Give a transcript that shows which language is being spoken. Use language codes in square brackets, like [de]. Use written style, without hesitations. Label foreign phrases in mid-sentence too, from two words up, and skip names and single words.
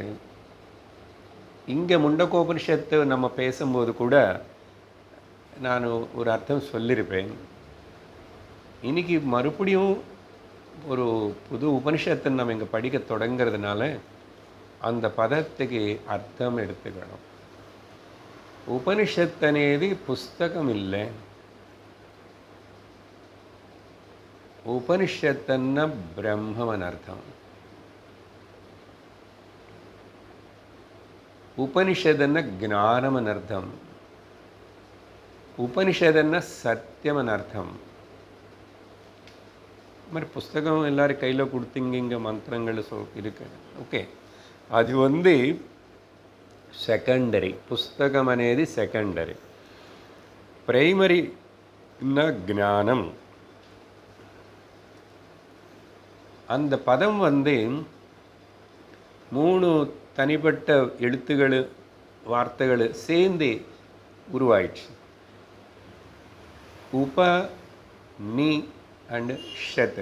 [ta] இங்கே முண்டகோபனிஷத்து நம்ம பேசும்போது கூட நான் ஒரு அர்த்தம் சொல்லியிருப்பேன். இன்றைக்கி மறுபடியும் ஒரு புது உபனிஷத்தை நம்ம இங்கே படிக்க தொடங்கிறதுனால அந்த பதத்துக்கு அர்த்தம் எடுத்துக்கணும். உபனிஷத் [te] అనేది పుస్తకం [ta] இல்லை. [te] ఉపనిషత్ అన్న బ్రహ్మం అని అర్థం. ఉపనిషద్ అన్న జ్ఞానం అని అర్థం. ఉపనిషద్ అన్న సత్యం అని అర్థం. మరి పుస్తకం [ta] எல்லாரு கையில் கொடுத்தீங்க, இங்கே மந்திரங்கள் இருக்கு. ஓகே, அது வந்து సెకండరీ. [te] పుస్తకం అనేది సెకండరీ. ప్రైమరీ జ్ఞానం. [ta] அந்த பதம் வந்து 3 தனிப்பட்ட எழுத்துக்கள், வார்த்தைகள் சேர்ந்து உருவாயிடுச்சு. உப, நீ அண்ட் ஷத்.